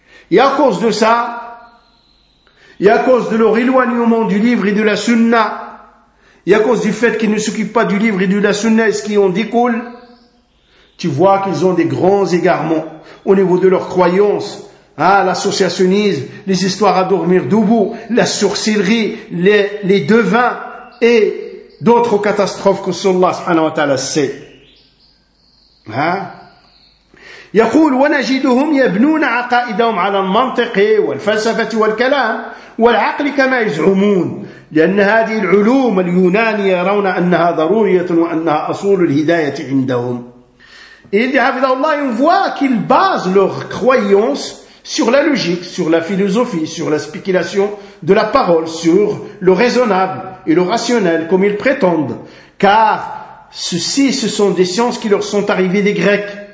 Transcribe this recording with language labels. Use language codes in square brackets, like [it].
[fr] Et à cause de ça, et à cause de leur éloignement du livre et de la sunna, et à cause du fait qu'ils ne s'occupent pas du livre et de la sunna et ce qui en découle, tu vois qu'ils ont des grands égarements au niveau de leurs croyances. Ah, l'associationnisme, les histoires à dormir debout, la sorcellerie, les devins et d'autres catastrophes que Allah subhanahu wa ta'ala sait. Hein? [ar] يقول ونجدهم يبنون عقائدهم على المنطق والفلسفة والكلام والعقل كما يزعمون، لأن هذه العلوم اليونانية يرون أنها ضرورية وأنها أصول الهداية عندهم. [fr] Et حفظه الله on voit qu'ils basent leur croyance sur la logique, sur la philosophie, sur la spéculation de la parole, sur le raisonnable et le rationnel, comme ils prétendent. Car ceci, ce sont des sciences qui leur sont arrivées des Grecs.